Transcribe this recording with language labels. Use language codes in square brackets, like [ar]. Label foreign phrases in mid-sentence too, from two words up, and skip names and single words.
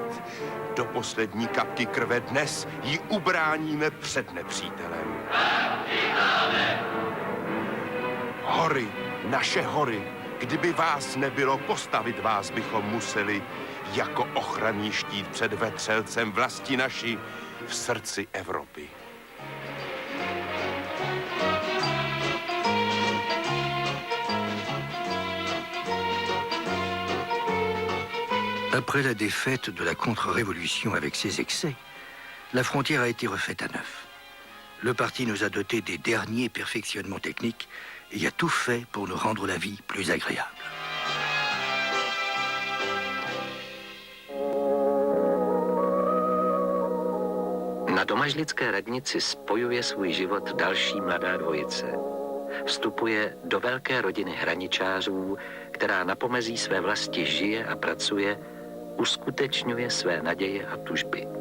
[cs] Do poslední kapky krve dnes ji ubráníme před nepřítelem. Hory, naše hory, kdyby vás nebylo, postavit vás bychom museli jako ochranný štít před vetřelcem vlasti naší v srdci Evropy. [fr] Après la défaite de la contre-révolution avec ses excès, la frontière a été refaite à neuf. Le parti nous a dotés des derniers perfectionnements techniques et a tout fait pour nous rendre la vie plus agréable. [cs] Na domažlické radnici spojuje svůj život další mladá dvojice. Vstupuje do velké rodiny hraničářů, která na pomezí své vlasti žije a pracuje, uskutečňuje své naděje a tužby.